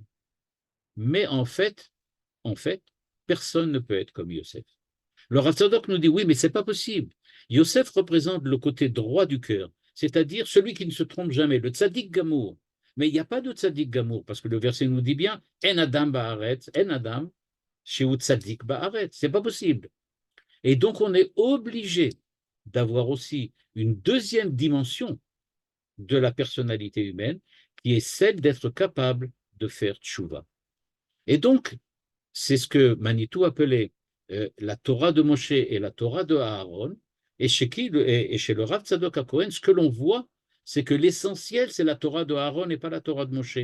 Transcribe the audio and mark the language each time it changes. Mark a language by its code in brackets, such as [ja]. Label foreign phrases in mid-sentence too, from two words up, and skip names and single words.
[fr] Mais en fait, personne ne peut être comme Yosef. Le Rav Tzadok nous dit oui, mais c'est pas possible. Yosef représente le côté droit du cœur, c'est-à-dire celui qui ne se trompe jamais, le [he] צדיק גמור. [fr] Mais il n'y a pas de [he] צדיק גמור, [fr] parce que le verset nous dit bien [he] אין אדם בארץ, אין אדם שהוא צדיק בארץ. [fr] C'est pas possible. Et donc on est obligé d'avoir aussi une deuxième dimension de la personnalité humaine, qui est celle d'être capable de faire tchouva. Et donc, c'est ce que Manitou appelait la Torah de Moshe et la Torah de Aaron, et chez le Rav Tzadok HaKohen, ce que l'on voit, c'est que l'essentiel, c'est la Torah de Aaron et pas la Torah de Moshe.